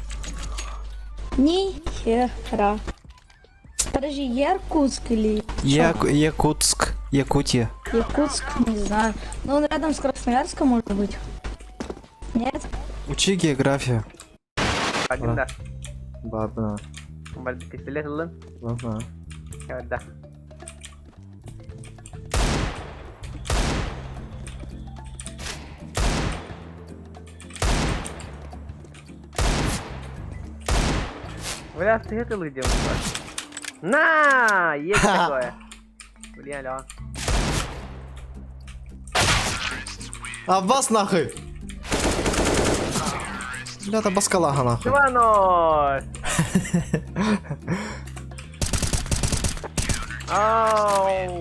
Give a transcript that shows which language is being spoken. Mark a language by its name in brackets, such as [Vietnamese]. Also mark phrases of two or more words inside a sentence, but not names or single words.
[Russian] Ни хера. Подожди, Иркутск или... Якутск. Якутия. Якутск, не знаю. Ну, он рядом с Красноярском, может быть. Нет? Учи географию. [English] Agenda. [Russian] Ладно. [Indonesian] Kembali ke sini dulu. [Russian] Ладно. [Indonesian] Ya udah. Udah sih tuh lu jam. Nah, [Russian] есть такое. Блин, алло. Аббас нахуй! Бля, это баскалага нахуй. 2-0. Ау.